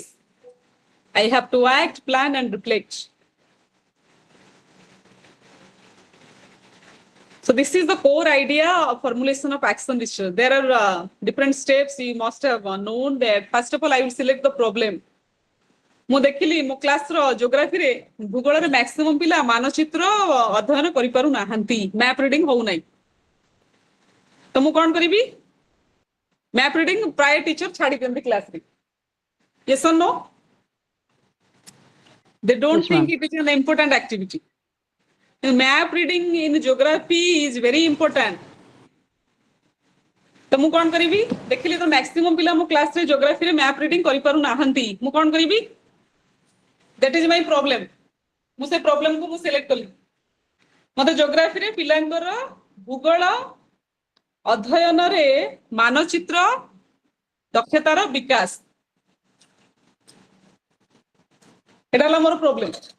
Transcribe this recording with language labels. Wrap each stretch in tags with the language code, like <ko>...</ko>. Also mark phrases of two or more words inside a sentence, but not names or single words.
<en>I have to act, plan and reflect. So this is the core idea of formulation of action research. There are different steps you must have known that. First of all, I will select the problem.</en> <or>ମୁଁ ଦେଖିଲି ମୋ କ୍ଲାସର ଜିଓଗ୍ରାଫିରେ ଭୂଗୋଳରେ ମ୍ୟାକ୍ସିମମ୍ ପିଲା ମାନଚିତ୍ର ଅଧ୍ୟୟନ କରିପାରୁ ନାହାନ୍ତି,</or> <en>map reading</en> <or>ହଉନାହିଁ। ତ ମୁଁ କଣ କରିବି?</or> <en>map reading</en> <or>ପ୍ରାୟ ଟିଚର ଛାଡି ଦିଅନ୍ତି କ୍ଲାସରେ।</or> <en>Yes or no? They don't Yes, think ma'am. it is an important activity. Map reading in geography is very important.</en> <or>ତ ମୁଁ କଣ କରିବି? ଦେଖିଲି ତ ମ୍ୟାକ୍ସିମମ୍ ପିଲା ମୋ କ୍ଲାସରେ ଜିଓଗ୍ରାଫିରେ</or> <en>map reading</en> <or>କରିପାରୁ ନାହାନ୍ତି, ମୁଁ କଣ କରିବି?</or> <en>That is my problem.</en> <or>ମୁଁ ସେ ପ୍ରୋବ୍ଲେମ କୁ ମୁଁ ସିଲେକ୍ଟ କଲି। ମତେ ଜିଓଗ୍ରାଫିରେ ପିଲାଙ୍କର ଭୂଗୋଳ ଅଧ୍ୟୟନରେ ମାନଚିତ୍ର ଦକ୍ଷତାର ବିକାଶ, ଏଟା ହେଲା ମୋର ପ୍ରୋବ୍ଲେମ।</or>